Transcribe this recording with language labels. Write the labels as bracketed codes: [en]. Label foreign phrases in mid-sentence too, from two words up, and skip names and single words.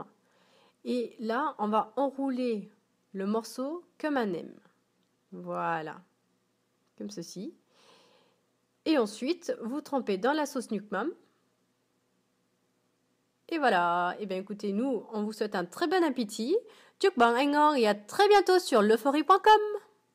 [fr] Et là, on va enrouler le morceau comme un M. Voilà, comme ceci. Et ensuite, vous trempez dans la sauce Nuoc Mam. Et voilà, et bien écoutez, nous, on vous souhaite un très bon appétit. [vi] Chúc bạn ăn ngon [fr] et à très bientôt sur leuphorie.com.